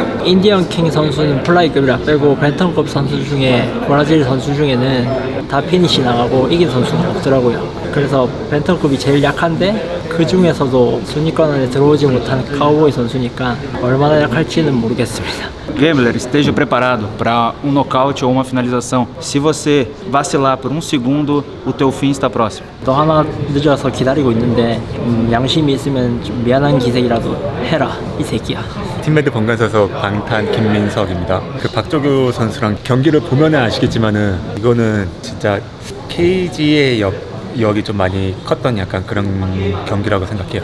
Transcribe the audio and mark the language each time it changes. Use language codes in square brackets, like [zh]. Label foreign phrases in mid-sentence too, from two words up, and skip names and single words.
[ko] 인디언 킹 선수는 플라이급을 빼고 벤턴급 선수 중에 브라질 선수 중에는 다 피니시 나가고 이긴 선수는 없더라고요. 그래서 벤턴급이 제일 약한데 그 중에서도 순위권 안에 들어오지 못한 카우보이 선수니까 얼마나 약할지는 모르겠습니다. [pt] Gambler, esteja preparado para um nocaute ou uma finalização. Se você vacilar por um segundo, o teu fim está próximo. [ko] 또 하나 늦어서 기다리고 있는데 양심이 있으면 좀 미안한 기색이라도 해라 이 새끼야. 팀메드 번갈아서 방탄 김민석입니다. 그 박조규 선수랑 경기를 보면은 아시겠지만은 이거는 진짜 KG의 역이 좀 많이 컸던 약간 그런 경기라고 생각해요.